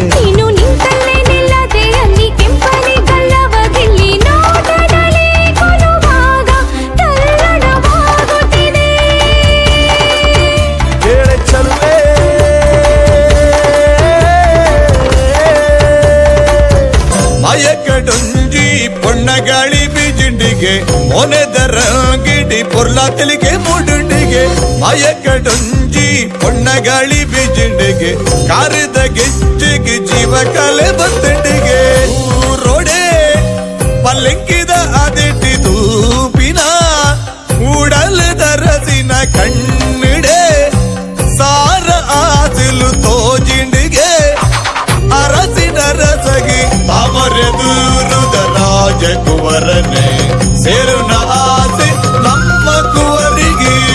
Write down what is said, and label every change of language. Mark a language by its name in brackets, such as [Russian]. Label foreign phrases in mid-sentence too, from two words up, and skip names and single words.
[Kannada] ನೀನು ನಿಂತಲ್ಲೇ ನಿಲ್ಲದೆ ಅಲ್ಲಿ ಕೆಂಪನೆ ಗಲ್ಲವಗಿಲ್ಲಿ ನೋಟದಲ್ಲಿ ಕೊಲುವಾಗ ತಲ್ಲಣವಾಗುತ್ತಿದೆ ಹೇಳ ಚಲುವೆ [Tulu] ಮಯಕಡೊಂಜಿ ಪೊಣ್ಣಗಾಳಿ ಬೀಜಿಂಡಿಗೆ ಮೊನೆದರಂಗಿಡಿ ಪೊರ್ಲಾ ತೆಲಿಗೆ ಮೂಡುಂಡಿಗೆ ಮಯಕಡೊಂಜಿ ಪೊಣ್ಣಗಾಳಿ ಬೀಜಿಂಡಿಗೆ ಕಾರಿದ ಗೆಜ್ಜಿಗೆ ಜೀವ ಕಲೆ ಬತ್ತಂಡಿಗೆ ರೋಡೆ ಪಲ್ಲಂಕಿದ ಅದಿಟ್ಟಿ ತೂಪಿನ ಉಡಲದ ರಸಿನ ಕಣ್ಣಿಡೆ ಸಾರ ಆಸಿಲು ತೋಜಿಂಡಿಗೆ ಅರಸಿನ ರಸಗಿ ಅವರೆದುರುದ ರಾಜಕುವರನೆ ಸೇರುನ ಆಸೆ ನಮ್ಮ ಕುವರಿಗೆ